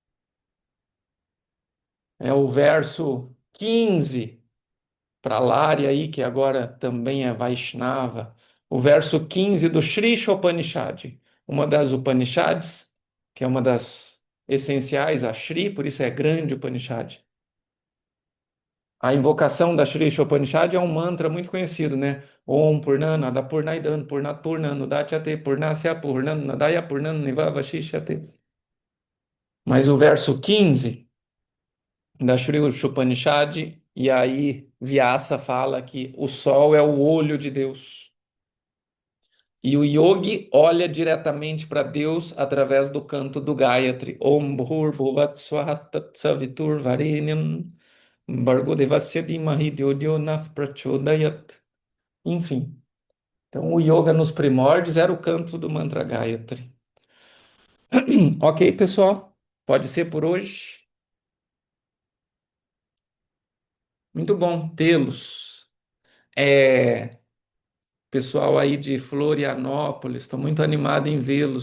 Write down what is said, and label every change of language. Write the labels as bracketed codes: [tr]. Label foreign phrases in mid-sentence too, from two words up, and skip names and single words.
[pt] É o verso 15 para Lari aí, que agora também é Vaishnava, o verso 15 do Sri Upanishad, uma das Upanishads, que é uma das essenciais, a Shri, por isso é grande Upanishad. A invocação da Shri Upanishad é um mantra muito conhecido, né? [sa] ओम् पूर्णमदः पूर्णमिदं पूर्णात् पूर्णमुदच्यते पूर्णस्य पूर्णमादाय पूर्णमेवावशिष्यते. [pt] Mas o verso 15 da Shri Upanishad, e aí Vyasa fala que o sol é o olho de Deus. E o yogi olha diretamente para Deus através do canto do Gayatri. [sa] ओम् भूर्भुवः स्वः तत् सवितुर् वरेण्यं भर्गो देवस्य धीमहि धियो यो नः प्रचोदयात्. [pt] Enfim, então o yoga nos primórdios era o canto do mantra Gayatri. Ok, pessoal, pode ser por hoje. Muito bom tê-los. Pessoal aí de Florianópolis, estou muito animado em vê-los.